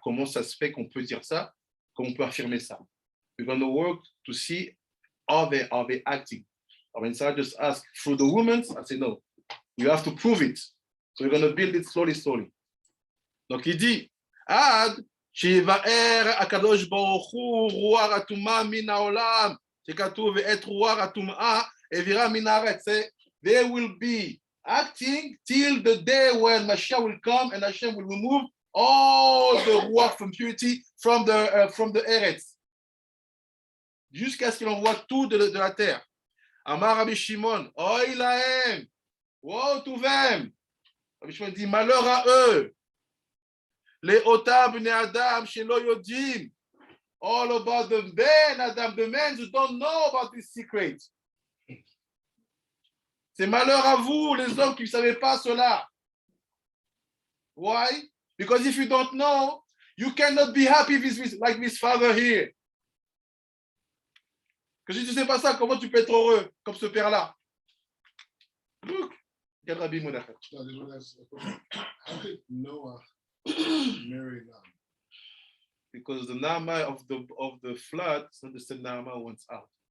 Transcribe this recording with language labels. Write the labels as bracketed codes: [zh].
[fr] Comment ça se fait qu'on peut dire ça? Comment on peut affirmer ça? [en] We're going to work to see are they acting. I mean, so I just ask through the women. I say no. You have to prove it. So we're going to build it slowly. [fr] Donc il dit, [he] Ad שיבאר הקדוש ברוך הוא רוח הטומאה מן העולם, שכתוב ואת רוח הטומאה העבירה מן הארץ. [en] They will be acting till the day when Mashiach will come and Hashem will remove all the ruach from purity from the eretz, [fr] jusqu'à ce qu'il envoie tout de la terre. [he] Amar Rabbi Shimon, Oy lahem, [en] woe to them. [fr] Rabbi Shimon dit, malheur à eux. [en] Les [he] otam bnei Adam shelo yodim, [en] all about the ben Adam, the men who don't know about this secret. [fr] C'est malheur à vous, les hommes qui ne savaient pas cela. [en] Why? Because if you don't know, you cannot be happy like this father here. [fr] Que si tu ne sais pas ça, comment tu peux être heureux comme ce père-là? [en] Look, quel Rabbi Monachet. No, this one has a question. How did Noah marry Nam? Because the Nama of the flood, so the same Nama went out.